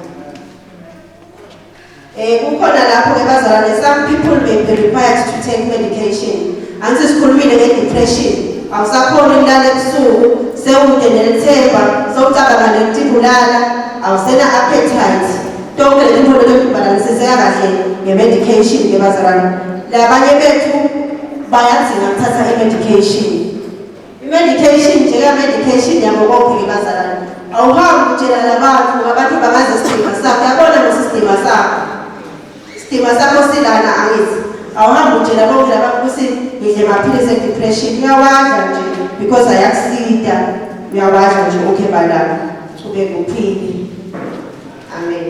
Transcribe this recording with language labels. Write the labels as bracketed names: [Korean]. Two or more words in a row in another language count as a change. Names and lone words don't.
[Swati] Kukhona lapho ke bazalwane, [English] some people may be required to take medication. [Swati] Anzi sikhulumile nge-depression. Awusakhona ukulala ebusuku, sewungenelethemba, sewucabanga nekutibulala, awusena appetite. Tonke lezi zinto lokubalansiseka kahle nge-medication ke bazalwane. Labanye bethu bayadzinga ukuthatha i-medication. I-medication njeka-medication yabo konke ke bazalwane. Awuhambi utshela labantu abantu bangaze isidima sakho, yabona ngesidima sakho. Isidima sakho silana angithi. Awuhambi utshela bonke labantu ukuthi ngidle amaphilisi e-depression, uyawadla nje because ayakusida, uyawadla nje okay balala, ube kuphile. Amen.